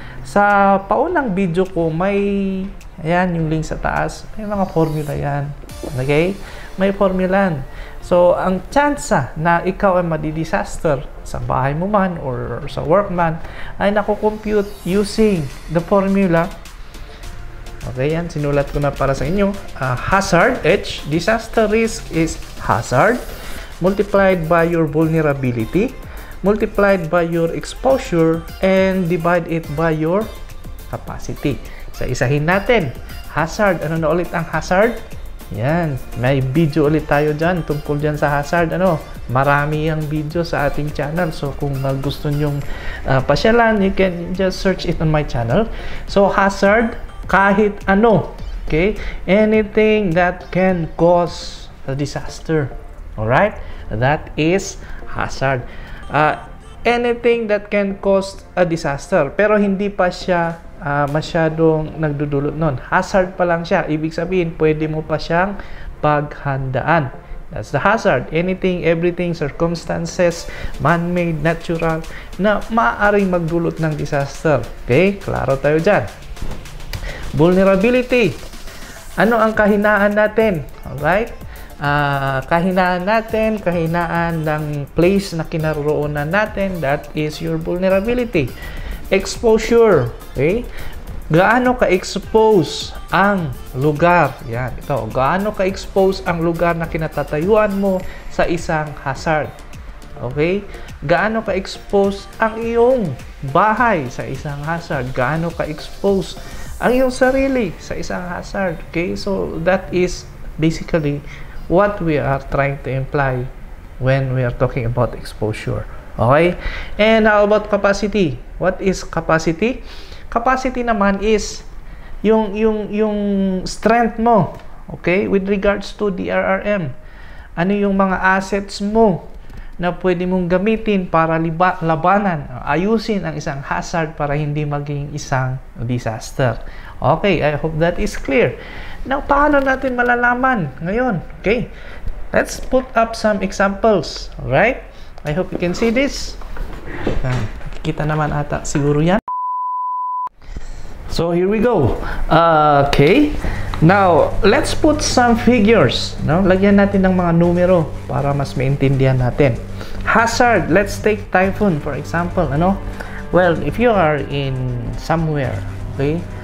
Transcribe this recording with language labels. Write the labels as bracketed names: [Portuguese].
[Filipino] Sa paunang video ko, may, ayan, yung link sa taas, may mga formula yan. Okay? May formulan. So, ang tsansa na ikaw ay madi-disaster sa bahay mo man or sa work man ay nakukompute using the formula. Okay, yan. Sinulat ko na para sa inyo. [English] Hazard, H, disaster risk is hazard multiplied by your vulnerability, multiplied by your exposure, and divide it by your capacity. [Filipino] So, isahin natin. Hazard. Ano na ulit ang hazard? Yan, may video ulit tayo dyan tungkol dyan sa hazard. Ano, marami yung video sa ating channel. So, kung gusto nyong pasyalan, [English] you can just search it on my channel. [Filipino] So, hazard, kahit ano. Okay? [English] Anything that can cause a disaster. Alright? That is hazard. Anything that can cause a disaster. [Filipino] Pero hindi pa siya masyadong nagdudulot nun. Hazard pa lang siya. Ibig sabihin, pwede mo pa siyang paghandaan. [English] That's the hazard. Anything, everything, circumstances, man-made, natural, [Filipino] na maaaring magdulot ng disaster. Okay? Klaro tayo dyan. Vulnerability. Ano ang kahinaan natin? Alright? Kahinaan natin, kahinaan ng place na kinaroroonan natin, [English] that is your vulnerability. Exposure. Okay? [Filipino] Gaano ka-expose ang lugar? Yan, ito. Gaano ka-expose ang lugar na kinatatayuan mo sa isang hazard? Okay? Gaano ka-expose ang iyong bahay sa isang hazard? Gaano ka-expose ang iyong sarili sa isang hazard? [English] Okay? So, that is basically what we are trying to imply when we are talking about exposure. Okay? And how about capacity? What is capacity? [Filipino] Capacity naman is yung strength mo. Okay? [English] With regards to DRRM. [Filipino] Ano yung mga assets mo na pwede mong gamitin para labanan, ayusin ang isang hazard para hindi maging isang disaster. [English] Okay, I hope that is clear. Now, [Filipino] paano natin malalaman ngayon? [English] Okay? Let's put up some examples. Alright? I hope you can see this. [Filipino] Kita naman ata siguro yan. [English] So, here we go. Okay. Now, let's put some figures. No? [Filipino] Lagyan natin ng mga numero para mas maintindihan natin. [English] Hazard. Let's take typhoon, for example. Ano? Well, if you are in somewhere, okay?